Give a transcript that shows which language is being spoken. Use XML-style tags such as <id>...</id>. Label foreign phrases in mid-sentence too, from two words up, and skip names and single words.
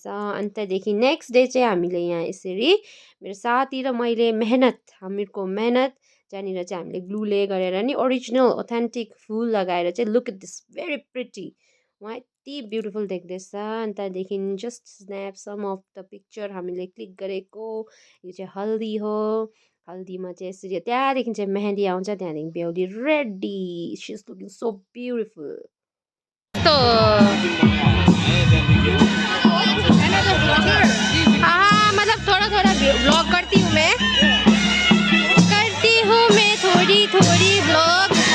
<ne>अनि त्यहाँदेखि</ne> <en>next day</en> <ne>चाहिँ हामीले यहाँ यसरी मेरो साथी र मैले हामीहरूको मेहनत जहाँनिर चाहिँ हामीले ग्लुले गरेर नि</ne> <en>original authentic flower</en> <ne>लगाएर चाहिँ</ne> <en>look at this very pretty</en> <ne>उहाँ यति ब्युटिफुल देख्दैछ. अनि त्यहाँदेखि</ne> <en>just snap some of the picture</en> <ne>हामीले क्लिक गरेको. यो चाहिँ हल्दी हो. हल्दीमा चाहिँ यसरी त्यहाँदेखि चाहिँ मेहेन्दी आउँछ. त्यहाँदेखि बेहुली रेडी.</ne> <en>she is looking so beautiful.</en> <hi>मतलब थोड़ा थोड़ा ब्लॉग करती हूँ मैं थोड़ी थोड़ी ब्लॉग.</hi>